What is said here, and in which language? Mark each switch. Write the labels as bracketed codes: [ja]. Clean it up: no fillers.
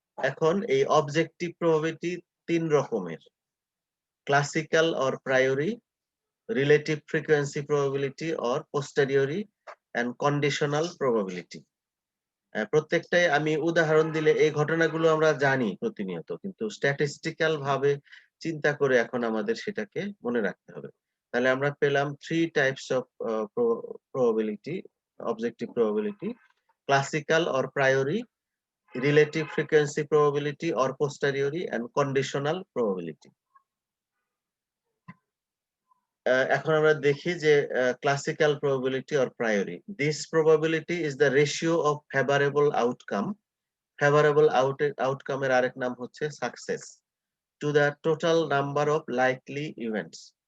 [bn] এখন এই objective probability তিন রকমের: classical or priory, [en] relative frequency probability or posteriori, and conditional probability. [bn] প্রত্যেকটাই আমি উদাহরণ দিলে এই ঘটনাগুলো আমরা জানি প্রতিনিয়ত, কিন্তু স্ট্যাটিস্টিক্যাল ভাবে চিন্তা করে এখন আমাদের সেটাকে মনে রাখতে হবে। তাহলে আমরা পেলাম [en] Three types of probability, objective probability: classical or priori, relative frequency probability or posteriori, and conditional probability. [bn] এখন আমরা দেখি যে classical probability or priory. [en] This probability is the ratio of favourable outcome. [bn] Favourable আউটকামের আরেক নাম হচ্ছে success, [en] To the total number of likely events.